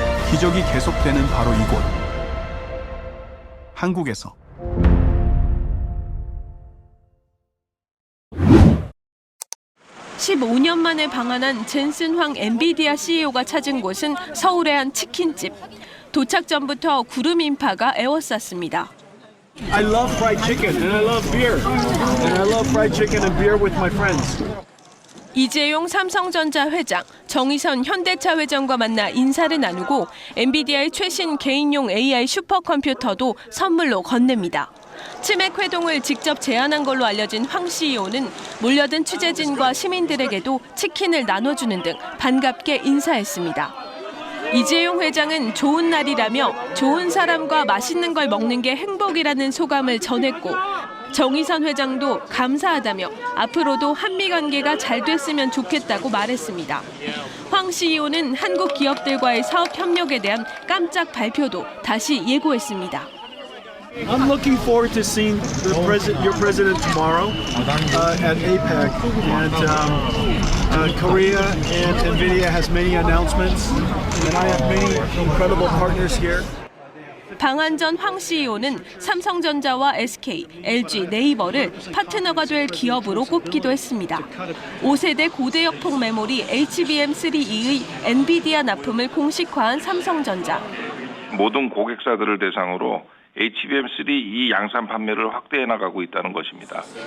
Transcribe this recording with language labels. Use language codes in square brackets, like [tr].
[ko] 기적이 계속되는 바로 이곳, 한국에서. (15년) 만에 방한한 젠슨 황 엔비디아 CEO가 찾은 곳은 서울의 한 치킨집. 도착 전부터 구름 인파가 에워쌌습니다. [en] I love fried chicken and I love beer. And I love fried chicken and beer with my friends. [ko] 이재용 삼성전자 회장, 정의선 현대차 회장과 만나 인사를 나누고 엔비디아의 최신 개인용 AI 슈퍼컴퓨터도 선물로 건넵니다. 치맥 회동을 직접 제안한 걸로 알려진 황 CEO는 몰려든 취재진과 시민들에게도 치킨을 나눠주는 등 반갑게 인사했습니다. 이재용 회장은 좋은 날이라며 좋은 사람과 맛있는 걸 먹는 게 행복이라는 소감을 전했고, 정의선 회장도 감사하다며 앞으로도 한미 관계가 잘 됐으면 좋겠다고 말했습니다. 황 CEO는 한국 기업들과의 사업 협력에 대한 깜짝 발표도 다시 예고했습니다. [en] I'm looking forward to seeing your president tomorrow at APEC. And Korea and NVIDIA has many announcements, and I have many incredible partners here. [ko] 방한 전 황 CEO는 삼성전자와 SK, LG, 네이버를 파트너가 될 기업으로 꼽기도 했습니다. 5세대 고대역폭 메모리 HBM3E의 엔비디아 납품을 공식화한 삼성전자. 모든 고객사들을 대상으로 HBM3E 양산 판매를 확대해 나가고 있다는 것입니다.